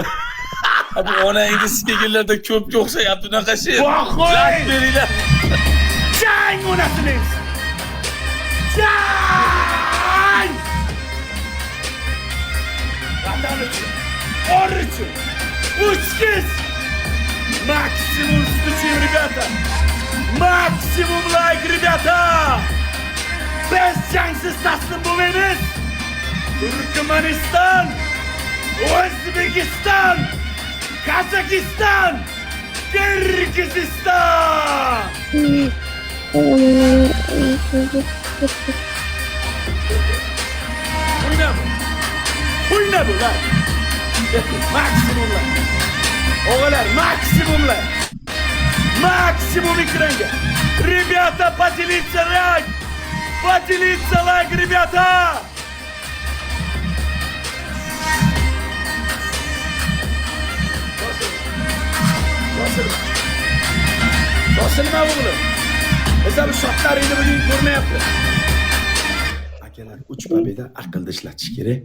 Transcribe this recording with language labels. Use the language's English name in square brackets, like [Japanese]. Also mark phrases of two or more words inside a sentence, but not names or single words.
[Uzbek] Bu onangni siskegillarda ko'pga o'xshayapti bunaqa sher. Voy! Beringlar. Jang onasini. Jang! Vatan uchun. Or uchun. Uchkiz. [Russian] Максимум стучим, ребята! Максимум лайк, ребята! [Uzbek] Biz jangsiz taslim bo'lmaymiz! Turkmaniston, O'zbekiston, Qozog'iston, Qirg'iziston! O'yna bular! Maksimumlar! O'g'illar, maksimumlar! Maksimum ekranga. [Russian] Ребята, поделиться лайк. Поделиться лайк, ребята. [Uzbek] Bosilma o'g'lim. Biz ham shotlaringni bugun ko'rmayapmiz. Akalar, 3 pobeda aqlda ishlatish kerak.